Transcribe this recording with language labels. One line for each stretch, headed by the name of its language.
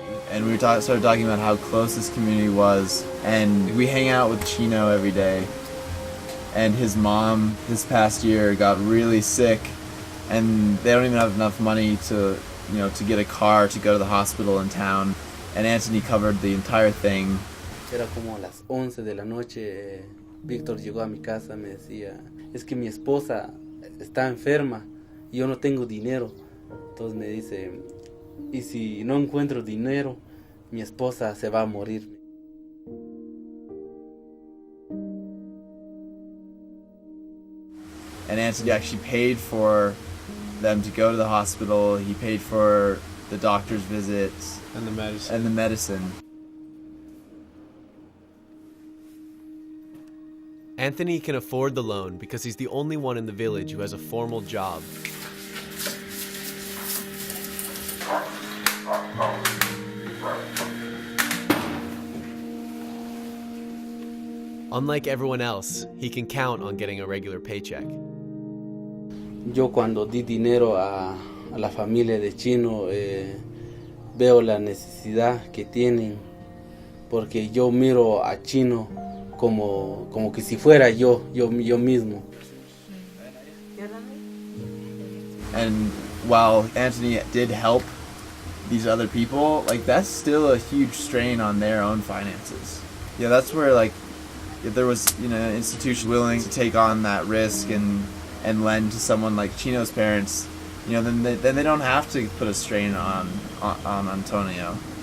English: And we started talking about how close this community was, and we hang out with Chino every day. And his mom this past year got really sick, and they don't even have enough money to get a car to go to the hospital in town. And Anthony covered the entire thing.
Spanish: Era como a las 11 de la noche, Víctor llegó a mi casa, me decía, es que mi esposa está enferma y yo no tengo dinero. Entonces me dice, y si no encuentro dinero, mi esposa se va a morir.
English: And Anthony actually paid for them to go to the hospital. He paid for the doctor's visits and the medicine. Anthony can afford the loan because he's the only one in the village who has a formal job. Unlike everyone else, he can count on getting a regular paycheck.
Spanish: Yo cuando di dinero a la familia de Chino, veo la necesidad que tienen, porque yo miro a Chino como que si fuera yo mismo.
English: And while Anthony did help these other people, like that's still a huge strain on their own finances. Yeah, that's where like if there was, you know, an institution willing to take on that risk and lend to someone like Chino's parents, you know, then they don't have to put a strain on Antonio.